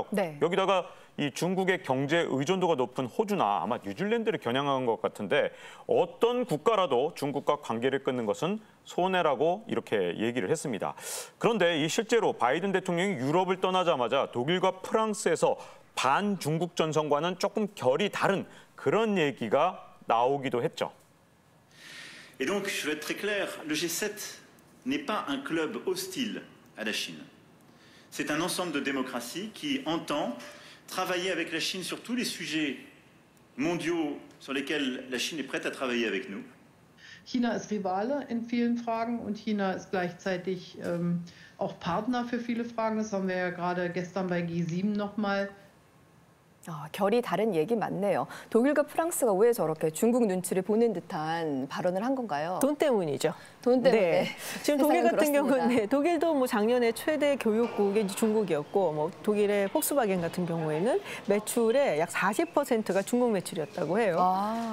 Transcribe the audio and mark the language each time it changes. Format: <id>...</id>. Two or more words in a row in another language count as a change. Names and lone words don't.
<ko>여기다가 이 중국의 경제 의존도가 높은 호주나 아마 뉴질랜드를 겨냥한 것 같은데 어떤 국가라도 중국과 관계를 끊는 것은 손해라고 이렇게 얘기를 했습니다. 그런데 이 실제로 바이든 대통령이 유럽을 떠나자마자 독일과 프랑스에서 반중국 전선과는 조금 결이 다른 그런 얘기가 나오기도 했죠.</ko> <fr>Et donc, je vais être très clair, le G7 n'est pas un club hostile à la Chine. C'est un ensemble de démocraties qui entend travailler avec la Chine sur tous les sujets mondiaux sur lesquels la Chine est prête à travailler avec nous.</fr> <de>China ist Rivale in vielen Fragen und China ist gleichzeitig auch Partner für viele Fragen. Das haben wir ja gerade gestern bei G7 nochmal.</de> <ko>결이 다른 얘기 맞네요. 독일과 프랑스가 왜 저렇게 중국 눈치를 보는 듯한 발언을 한 건가요? 돈 때문이죠. 돈 때문에. 지금 독일 같은 경우는 독일도 뭐 작년에 최대 교육국이 중국이었고 뭐 독일의 폭스바겐 같은 경우에는 매출의 약 40%가 중국 매출이었다고 해요.</ko>